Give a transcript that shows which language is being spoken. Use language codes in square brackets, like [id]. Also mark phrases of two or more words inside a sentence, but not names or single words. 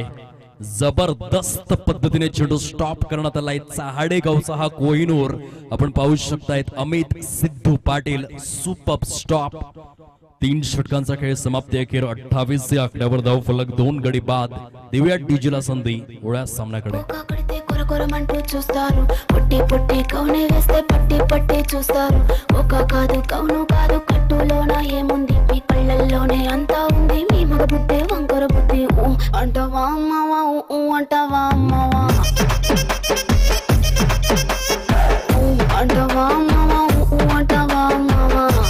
[mr] जबरदस्त पद्धतीने चेंडू स्टॉप करण्यात आलाय. चहाडे गावचा हा कोहिनूर आपण पाहू शकतायत. अमित सिद्धू पाटील [en] super stop. [mr] 3 षटकांचा खेळ समाप्ती अखेर 28 या आकड्यावर धाव फलक 2 गडी बाद. देऊया डीजीला संधी ओळ्या सामन्याकडे. [te] కొరమంటూ చూస్తారు పొట్టి పొట్టి కౌనే వేస్తే పట్టి పట్టి చూస్తారు ఒక కాదు కౌను కాదు కట్టులోన ఏముంది మీ కళ్ళల్లోనే అంతా ఉంది మీ మగ బుద్ధి వంకర బుద్ధి అంటవా అమ్మవా అంటవా అమ్మవా అంటవా అమ్మవా అంటవా అమ్మవా